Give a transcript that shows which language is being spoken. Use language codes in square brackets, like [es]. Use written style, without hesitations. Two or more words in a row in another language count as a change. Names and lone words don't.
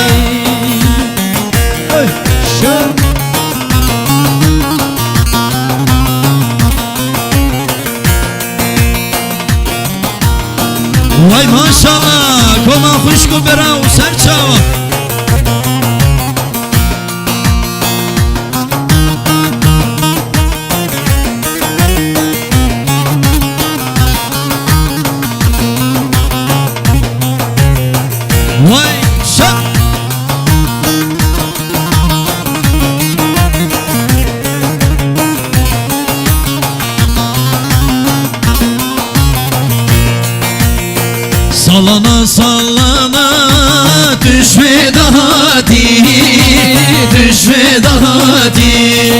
[ku] Vay maşallah, koma huşku bera u serçava. Vay şak. [tr] Sallana sallana düşme daha di, düşme daha di.